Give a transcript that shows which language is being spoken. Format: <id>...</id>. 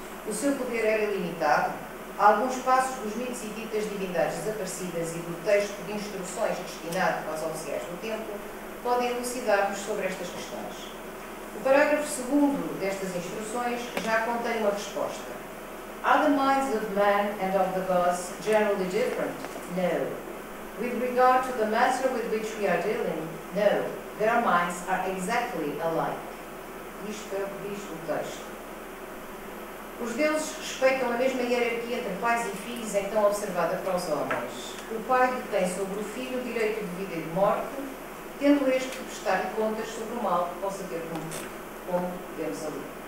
<pt>O seu poder era ilimitado? Alguns passos dos mitos e ditas divindades desaparecidas e do texto de instruções destinado aos oficiais do templo podem elucidar-nos sobre estas questões. O parágrafo 2º destas instruções já contém uma resposta.</pt> <en>Are the minds of man and of the gods generally different? No. With regard to the matter with which we are dealing, no. Their minds are exactly alike.</en> <pt>Isto é o que diz o texto. Os deuses respeitam a mesma hierarquia entre pais e filhos, então observada para os homens. O pai detém sobre o filho o direito de vida e de morte, tendo este de prestar contas sobre o mal que possa ter cometido, como vemos ali.</pt>